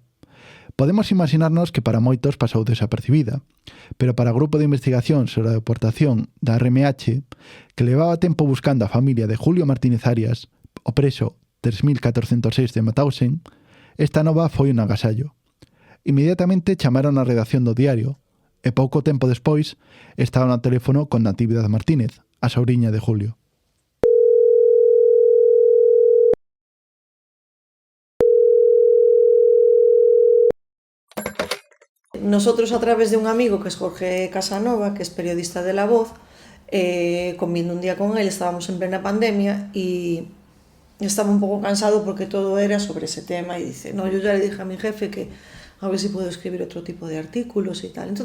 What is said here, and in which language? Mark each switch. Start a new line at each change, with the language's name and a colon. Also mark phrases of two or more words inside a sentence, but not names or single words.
Galician: Podemos imaginarnos que para moitos pasou desapercibida, pero para o grupo de investigación sobre a deportación da RMH, que levaba tempo buscando a familia de Julio Martínez Arias, o preso 3406 de Mauthausen, esta nova foi un agasallo. Inmediatamente chamaron á redacción do diario, e pouco tempo despois estaban ao teléfono con Natividad Martínez, a sobriña de Julio.
Spanish: Nosotros, a través de un amigo que es Jorge Casanova, que es periodista de La Voz, comiendo un día con él, estábamos en plena pandemia y estaba un poco cansado porque todo era sobre ese tema y dice, no, yo ya le dije a mi jefe que a ver si puedo escribir otro tipo de artículos y tal.